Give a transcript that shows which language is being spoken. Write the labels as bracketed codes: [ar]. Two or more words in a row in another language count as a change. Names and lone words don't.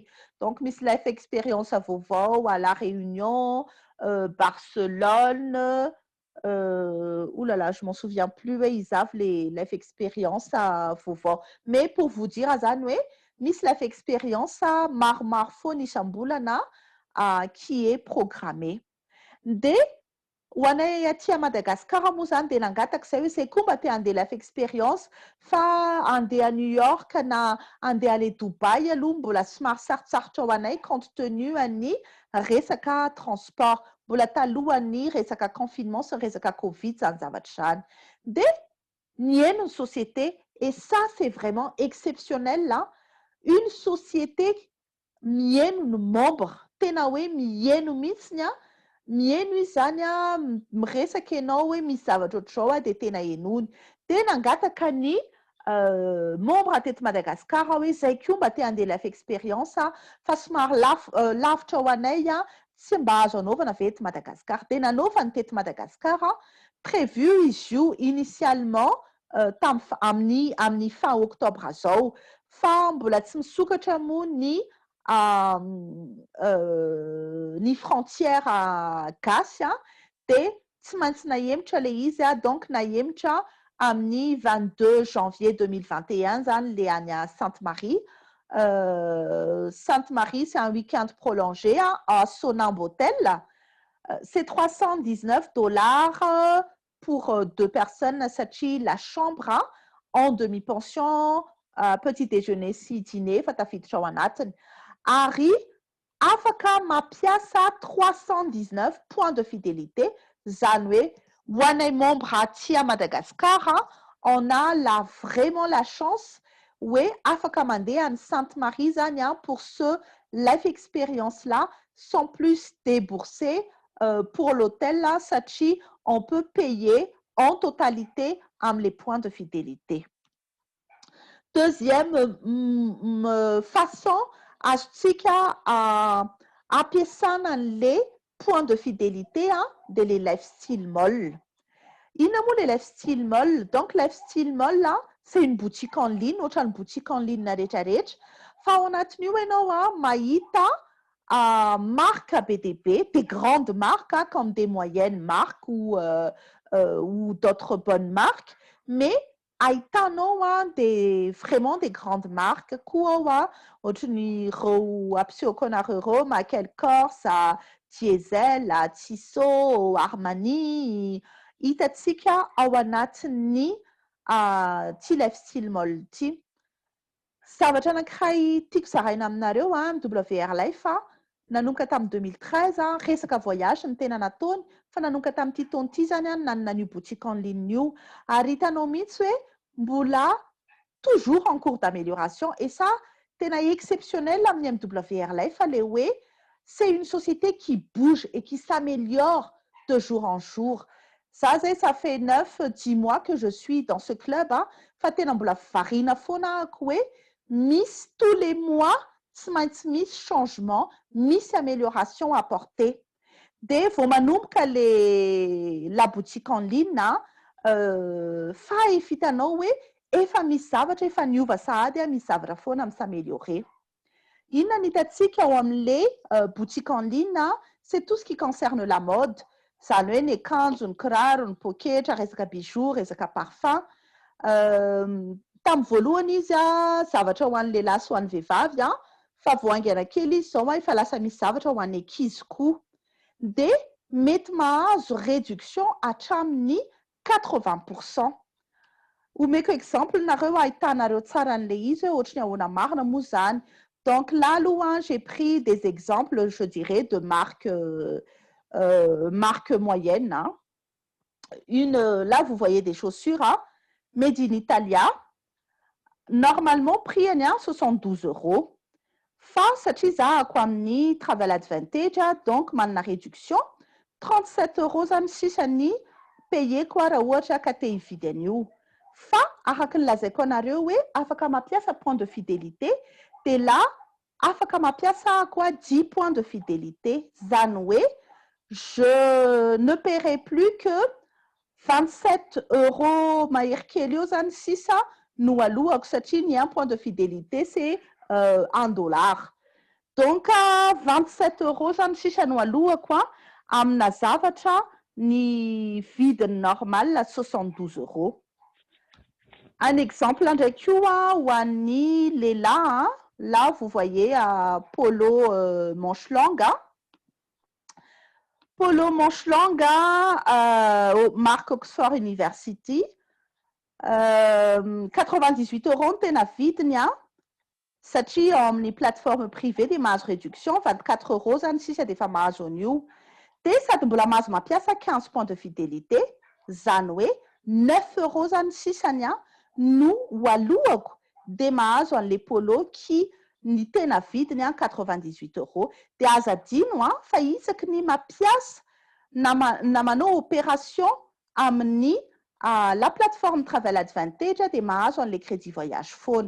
[fr] Donc Miss Life Experience à Vauvau, à La Réunion, Barcelone, oulala, je m'en souviens plus, ils avaient les [en] life expérience [fr] à Vauvau. Mais pour vous dire, Azanwe, Miss Life Experience à Marmarfo Nishambulana qui est programmée. [mg] De Wanay aty à Madagascar moa zany dia nangataka zay hoe zay koa mba te handeha [en] life experience [mg] fa andeha à New York na andeha aller Dubai aloha mbola somary sarotsarotra ho anay [fr] compte tenu [mg] ny resaka transport mbola talohan'ny resaka confinement sy resaka covid zany zavatra zany. Dia nihaino ny société [fr] et ça c'est vraiment exceptionnel là, une société [mg] mihaino ny membre tena hoe mihaino mihitsiny mihaino izy zany miresaka ianao hoe misy zavatra ohatr'izao dia tena henony. Dia nangataka ny membre teto Madagascar hoe zay koa mba te handeha [en] life experience [mg] fa somary lavitra ho anay tsy mba azo anaovana ve eto Madagascar. Dia nanaovany teto Madagascar prévu izy io initialement amin'ny [fr] fin octobre [mg] zao fa mbola tsy misokatra moa ny frontière gasy dia tsy maintsy nahemitra le izy donc nahemitra amin'ny [fr] 22 janvier 2021 [mg] zany le any Sainte-Marie. [fr] Sainte-Marie, c'est un week-end prolongé à Sonambotel. C'est $319 pour 2 personnes satria la chambre en demi-pension, petit déjeuner sy dîner [mg] fa tafiditra ao anatiny. Ary afaka mampiasa 319 [fr] points de fidélité, [mg] zany hoe ho anay membre aty [fr] à Madagascar, on a vraiment la chance [mg] hoe afaka mandeha any Sainte-Marie zany [fr] pour ce [en] life experience [fr] là sans plus débourser pour l'hôtel là satria on peut payer en totalité les points de fidélité. Deuxième façon [mg] azontsika ampiasana [fr] les points de fidélité de les [en] lifestyle mall. [mg] Inona moa les [en] lifestyle mall? [fr] Donc [en] lifestyle mall [fr] là, c'est une boutique en ligne, ohatran'ny boutique en ligne rehetrarehetra. [mg] Fa ao anatin'io ianao mahita marques BDB, [fr] des grandes marques comme des moyennes marques ou d'autres bonnes marques, mais [mg] ahitanao [fr] vraiment des grandes marques [mg] koa ohatran'ny reo ampisehoako anareo reo Michael Kors, Diesel, Tissot, Armani, hitatsika ao anatin'ny ty [en] lifestyle mall [mg] ty. Zavatra anankiray tiako zaraina aminareo WR Life nanomboka tamin'ny 2013 resaka voyage ny tena nataony fa nanomboka tamin'ity taona ity zany nanana an'io [fr] boutique en ligne [mg] io ary hitanao mihitsy hoe mbola [fr] toujours en cours d'amélioration et ça [mg] tena exceptionnel amin'ny WR Life le hoe [fr] c'est une société qui bouge et qui s'améliore de jour en jour. Ça fait 9-10 mois que je suis dans ce club [mg] fa tena mbola varina foana ako hoe misy [fr] tous les mois [mg] tsy maintsy misy changement, misy [fr] amélioration apportée. [mg] De vao manomboka [fr] la boutique en ligne [mg] fa efa hitanao hoe efa misy zavatra efa niova sahady misy zavatra foana s'améliorer. Inona ny hitatsika ao amin'le [fr] boutique en ligne c'est tout ce qui concerne la mode. [mg] Zany hoe ny akanjo, ny kiraro, ny poketra, resaka bijoux, resaka parfum. Tamin'ny voalohany izy zavatra ho an'ny lehilahy sy ho an'ny vehivavy fa voaingana kely izy zao efa lasa misy zavatra ho an'ny ankizy koa. De mety mahazo [fr] réduction hatramin'ny [mg] 80%. Omeko exemple nareo ahitanareo tsara an'le izy hoe ohatran'ny ahoana marina moa zany. [fr] Donc là aloha j'ai pris des exemples je dirais de marques moyennes. Là vous voyez des chaussures [en] made in [fr] Italia. Normalement prix 72 €. [mg] Fa satria zahako amin'ny [fr] Travel Advantage [mg] donc manana réduction 37 € zany sisany payer koa raha ohatra ka te hividy an'io. Fa araka ny lazaiko anareo hoe afaka mampiasa [fr] point de fidélité de là [mg] afaka mampiasa koa [fr] 10 points de fidélité. [mg] Zany hoe [fr] je ne paierai plus que 27 € [mg] mahery kely eo zany sisa no alohako satria ny [fr] un point de fidélité c'est $1. [mg] Donc 27 € zany sisa no alohako amina zavatra ny [fr] vidiny normal [mg] 72 €. [fr] Un exemple [mg] ndraiky io ho an'ny lehilahy [fr] là vous voyez polo manche longue. Polo manche longue marque [mg] Oxford University 98 € tena vidiny satria amin'ny [fr] plateforme privée [mg] de mahazo réduction 24 € zany sisa de efa mahazo an'io. De sady mbola mahazo mampiasa [fr] 15 points de fidélité [mg] zany hoe 9 € zany sisany no alohako de mahazo an'le polo qui ny tena vidiny 98 €. De aza adino fa isaky ny mampiasa na manao opération amin'ny [fr] la plateforme [mg] Travel Advantage de mahazo an'le [fr] crédit voyage [mg] foana.